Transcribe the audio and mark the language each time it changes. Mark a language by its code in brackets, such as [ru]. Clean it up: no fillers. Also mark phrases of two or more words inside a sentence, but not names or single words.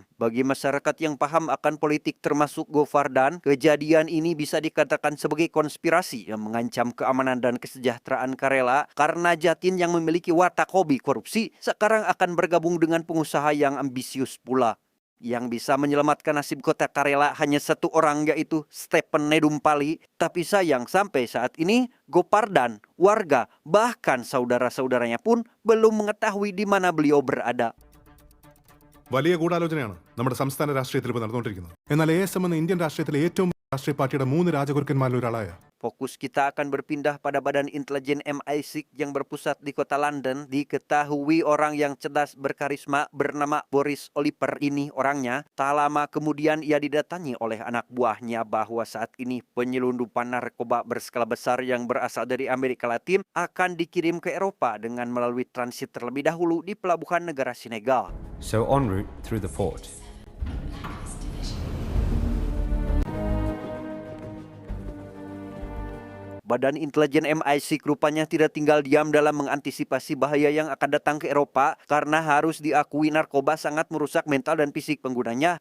[id] Bagi masyarakat yang paham akan politik termasuk Gofardan, kejadian ini bisa dikatakan sebagai konspirasi yang mengancam keamanan dan kesejahteraan Karela karena Jatin yang memiliki watak hobi korupsi sekarang akan bergabung dengan pengusaha yang ambisius pula. Yang bisa menyelamatkan nasib kota Karela hanya satu orang, yaitu Stephen Nedumpali. Tapi sayang sampai saat ini Gopardan, warga, bahkan saudara-saudaranya pun belum mengetahui di mana beliau berada. [ml] വലിയ ഗൂഢാലോചനയാണ് നമ്മുടെ സംസ്ഥാന രാഷ്ട്രീയത്തിൽ ഇപ്പോൾ നടന്നുകൊണ്ടിരിക്കുന്നത്. എന്നാൽ ASM എന്ന ഇന്ത്യൻ രാഷ്ട്രീയത്തിലെ ഏറ്റവും രാഷ്ട്രീയ പാർട്ടിയുടെ 3 രാജഗുരുക്കന്മാരിൽ ഒരാളായ [id] Fokus kita akan berpindah pada Badan Intelijen MI6 yang berpusat di kota London. Diketahui orang yang cerdas berkarisma bernama Boris Oliver ini orangnya. Tak lama kemudian ia didatangi oleh anak buahnya bahwa saat ini penyelundupan narkoba berskala besar yang berasal dari Amerika Latin akan dikirim ke Eropa dengan melalui transit terlebih dahulu di pelabuhan negara Senegal. [en] So en route through the fort. [id] Badan Intelijen MI6 rupanya tidak tinggal diam dalam mengantisipasi bahaya yang akan datang ke Eropa karena harus diakui narkoba sangat merusak mental dan fisik penggunanya.